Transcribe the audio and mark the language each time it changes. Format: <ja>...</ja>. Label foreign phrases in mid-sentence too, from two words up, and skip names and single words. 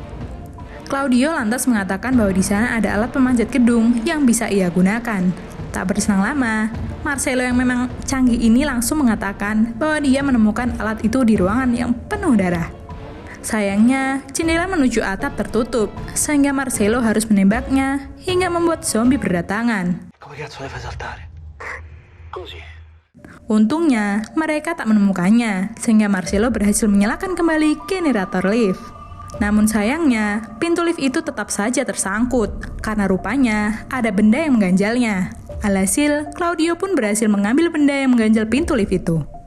<id>Claudio lantas mengatakan bahwa di sana ada alat pemanjat gedung yang bisa ia gunakan. Tak berselang lama, Marcelo yang memang canggih ini langsung mengatakan bahwa dia menemukan alat itu di ruangan yang penuh darah. Sayangnya, jendela menuju atap tertutup, sehingga Marcelo harus menembaknya hingga membuat zombie berdatangan.</id> <it>Come cazzo le fai saltare? Così.</it> <id>Untungnya, mereka tak menemukannya, sehingga Marcelo berhasil menyalakan kembali generator lift. Namun sayangnya, pintu lift itu tetap saja tersangkut, karena rupanya ada benda yang mengganjalnya. Alhasil, Claudio pun berhasil mengambil benda yang mengganjal pintu lift itu.</id>